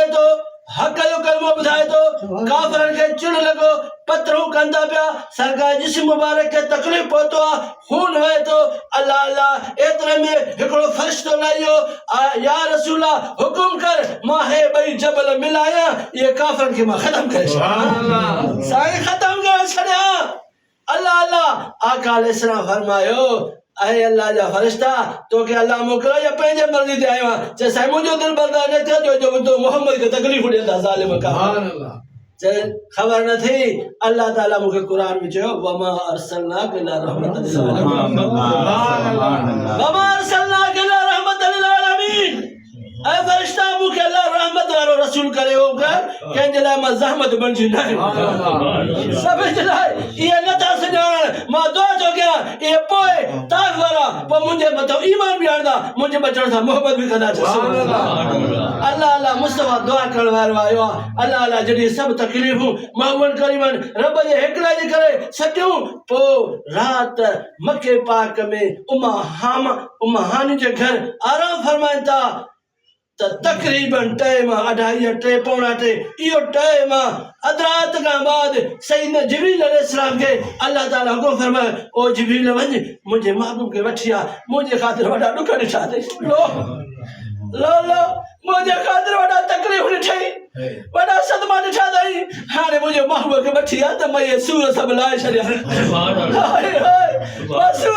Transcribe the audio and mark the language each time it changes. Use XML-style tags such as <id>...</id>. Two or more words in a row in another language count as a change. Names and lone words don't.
<sd>तो हक़ जो कलमो ॿुधाए तो काफ़िरनि खे चुन लॻो पत्थरूं कंदा पिया सरकार जिस्म मुबारक खे तकलीफ़ पहुतो आहे खून वहे तो</sd> <ar>الله الله</ar> <sd>एतिरे में हिकिड़ो फ़रिश्तो लाहियो</sd> <ar>يا رسولا</ar> <sd>हुकुम कर मां हे ॿई जबल मिलाया ये काफ़िरनि खे मां ख़तम करे छॾियां साईं ख़तम करे छॾियां</sd> <ar>الله الله</ar> <sd>आका अलैहिस्सलाम फरमायो अरे अल्लाह जा फरिश्ता तो के अल्लाह मोकला या पंहिंजे मर्ज़ी ते आयो आहे जे साईं मुंहिंजो दिल बर्दाश्त न थियो जो तो मोहम्मद खे तकलीफ़ ॾींदा ज़ालिम का</sd> <ar>سبحان الله</ar> <sd>जे ख़बर न थी अल्लाह ताला मूंखे क़ुरान में चयो</sd> <ar>وما أرسلناك إلا رحمة للعالمين وما أرسلناك إلا رحمة للعالمين</ar> <sd>ऐ फरिश्ता मूंखे अल्लाह रहमत वारो रसूल करे हो कंहिंजे लाइ मां ज़हमत बणिजी न आहियां सभिनि जे लाइ इहे नथा सुञाणनि मां दुआ थो कयां इहे पोइ ताइफ़ वारा पोइ मुंहिंजे मथां ईमान बि आणंदा मुंहिंजे बचण सां मोहबत बि कंदा</sd> <ar>الله الله</ar> <sd>मुस्तफ़ा दुआ करण वारो आयो आहे</sd> <ar>الله الله</ar> <sd>जॾहिं सभु तकलीफ़ूं महबूबनि करीमनि रब जे हिकिड़े जे करे सटियूं पोइ राति मके पाक में उमा हानी जे घर आराम फरमाइनि था तकरीबन टाइम 2:30 3 पौना 3 इहो टाइम अदरात का बाद सैयदना जिब्रील अलैहिस्सलाम के अल्लाह ताला हुकुम फरमायो ओ जिब्रील वञ मुंहिंजे महबूब खे वठी आ मुंहिंजे ख़ातिर वॾा ॾुख ॾिठा अथई लो मुंहिंजे ख़ातिर वॾा तकलीफ़ ॾिठई वॾा सदमा ॾिठा अथई हाणे मुंहिंजे महबूब खे वठी आ त मां इहे सूर सभु लाहे छॾिया मां सूर</sd>